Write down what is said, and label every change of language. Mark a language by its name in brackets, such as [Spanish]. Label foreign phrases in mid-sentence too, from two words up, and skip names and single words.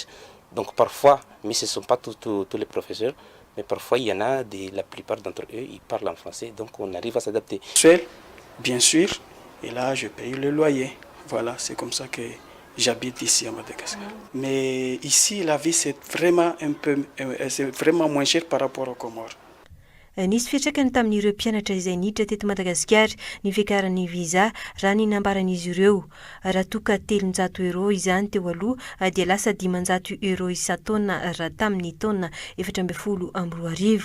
[French] Donc parfois, mais ce ne sont pas tous les professeurs, mais parfois il y en a, la plupart d'entre eux, ils parlent en français, donc on arrive à s'adapter. Seul, bien sûr, et là je paye le loyer. Voilà, c'est comme ça que j'habite ici à Madagascar. Mais ici, la vie c'est vraiment moins cher par rapport aux Comores. [Malagasy] Nisy fiantraikany tamin'ireo mpianatra izay niditra teto Madagasikara ny fiakaran'ny visa raha ny nambaran'izy ireo. Raha toka 300 euro izany teo aloha dia lasa 500 euro isan-taona raha tamin'ny taona 2012.